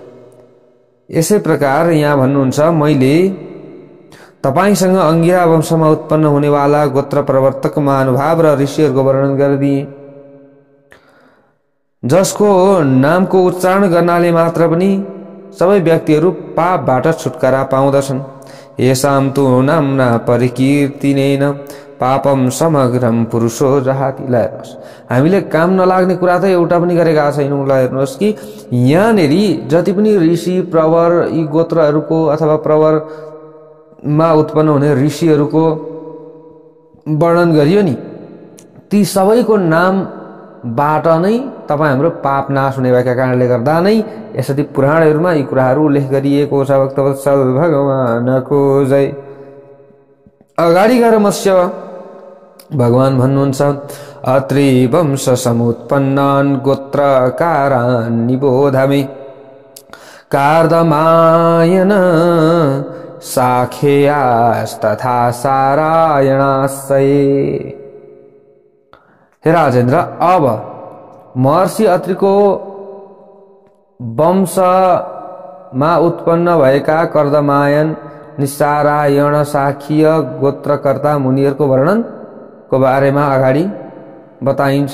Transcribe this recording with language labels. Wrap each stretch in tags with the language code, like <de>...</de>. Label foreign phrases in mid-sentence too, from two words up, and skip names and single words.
<ne>यसै प्रकार यहाँ भन्नुहुन्छ, मैले तपाईसँग अंगिरा वंशमा उत्पन्न हुनेवाला गोत्र प्रवर्तक महानुभाव र ऋषिहरूको वर्णन गरिदिए, जसको नामको उच्चारण गर्नाले मात्र पनि सबै व्यक्तिहरू पापबाट छुटकारा पाउँदछन्।</ne> <sa>येषां तु नाम्ना परिकीर्तिनेन पापम समग्रम पुरुषो जहाति।</sa> <ne>ल हेर्नुहोस्, हामीले काम नलाग्ने कुरा त एउटा पनि गरेका छैनौँ। ल हेर्नुहोस् कि यहाँनेरि जति पनि ऋषि, प्रवर, यी गोत्रहरूको अथवा प्रवरमा उत्पन्न हुने ऋषिहरूको वर्णन गरियो नि, ती सबैको नामबाट नै तपाईँ हाम्रो पाप नाश हुने भएका कारणले गर्दा नै यसरी पुराणहरूमा यी कुराहरू उल्लेख गरिएको छ। भक्तवत्सल भगवानको जय। अगाडि गएर मत्स्य भगवान भन्नुहुन्छ,</ne> <sa>अत्रि वंश समुत्पन्नान् गोत्रकारान् निबोध मे। कार्दमायन साखेयास्तथा सारायणाश्रये।</sa> <ne>हे राजेन्द्र, अब महर्षि अत्रिको वंशमा उत्पन्न भएका कर्दमायन, निसारायण, साखीय गोत्रकर्ता मुनिहरूको वर्णनको बारेमा अगाडि बताइन्छ।</ne>